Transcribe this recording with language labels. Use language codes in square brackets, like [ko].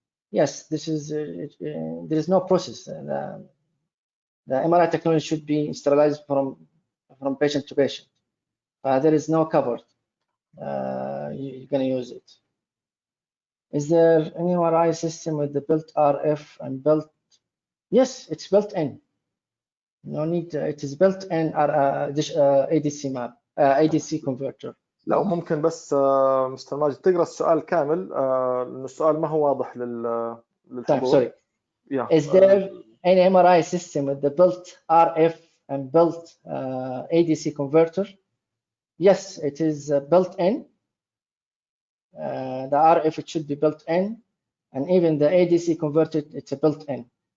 [en] Yes, this is there is no process. The MRI technology should be sterilized from patient to patient. There is no cover. You're going to use it. Is there any MRI system with the built RF and built? Yes, it's built in. No need. It is built in ADC map, ADC converter. [ar] لو ممكن بس مستر ماجد تقرأ السؤال كامل لأن السؤال ما هو واضح للحضور. [en] Sorry. Yeah. Is there any MRI system with the built RF and built ADC converter? Yes, it is built in. The RF it should be built in, and even the ADC converted it's a built in.